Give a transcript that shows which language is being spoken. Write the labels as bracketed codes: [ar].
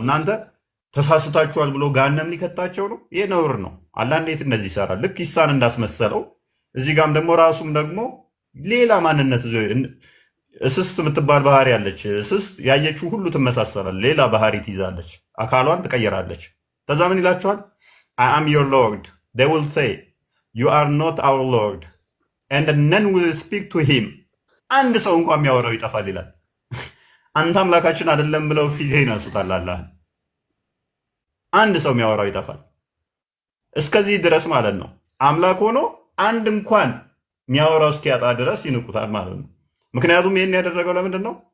[am] እናንተ ተሳስታችኋል ብሎ ጋነም ሊከታቸው ነው? ይህ ነውር ነው። አላህ እንዴት እንደዚህ ይሰራል? ልክ ኢሳን እንዳስመሰለው እዚህ ጋም ደግሞ ራሱም ደግሞ ሌላ ማንነት እስስት የምትባል ባህሪ ያለች እስስት ያየችው ሁሉ ትመሳሰላል። ሌላ ባህሪ ትይዛለች፣ አካሏን ትቀይራለች። ከዛ ምን ይላቸዋል? [en] I am your Lord. They will say, you are not our Lord. And none will speak to him. [am] አንድ ሰው እንኳን የሚያወራው ይጠፋል ይላል። አንተ አምላካችን አይደለም ብለው ፊት ይነሱታል አላህን። አንድ ሰው የሚያወራው ይጠፋል። እስከዚህ ድረስ ማለት ነው። አምላክ ሆኖ አንድ እንኳን የሚያወራው እስኪያጣ ድረስ ይንቁታል ማለት ነው። ምክንያቱም ይህን ያደረገው ለምንድን ነው?